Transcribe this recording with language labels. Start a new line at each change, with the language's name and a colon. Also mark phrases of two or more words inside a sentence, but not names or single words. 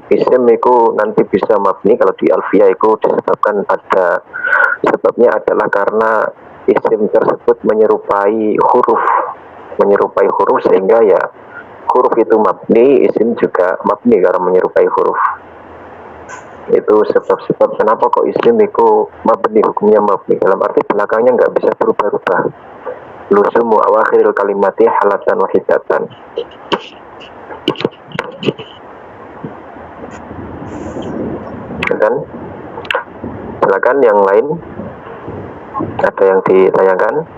Indonesian: Isim itu nanti bisa mabni kalau di alfiyah itu disebabkan ada sebabnya adalah karena isim tersebut menyerupai huruf sehingga ya huruf itu mabni, isim juga mabni karena menyerupai huruf. Itu sebab-sebab kenapa kok isim itu mabni, hukumnya mabni, dalam arti belakangnya nggak bisa berubah-ubah.
Arabic: لزوم أواخر الكلمة حالة واحدة.
Indonesian: Kan? Silakan yang lain. Ada yang ditanyakan?